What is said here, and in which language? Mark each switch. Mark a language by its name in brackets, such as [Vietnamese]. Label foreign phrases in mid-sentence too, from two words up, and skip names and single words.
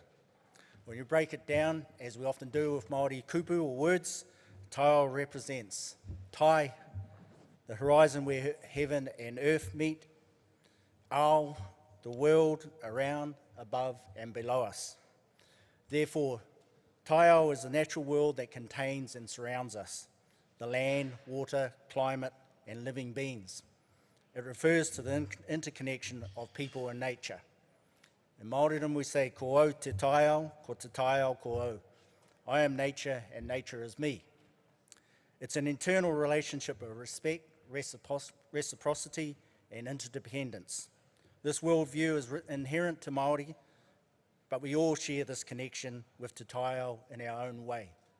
[English] When you break it down, as we often do with Māori kupu or words, Taiao represents Tai, the horizon where heaven and earth meet, Ao, the world around, above and below us. Therefore, Taiao is the natural world that contains and surrounds us. The land, water, climate, and living beings. It refers to the interconnection of people and nature. In Māoridom we say, [Māori] ko au te taiao, ko te taiao ko au. [English] I am nature and nature is me. It's an internal relationship of respect, reciprocity and interdependence. This worldview is inherent to Māori, but we all share this connection with Te Taiao in our own way.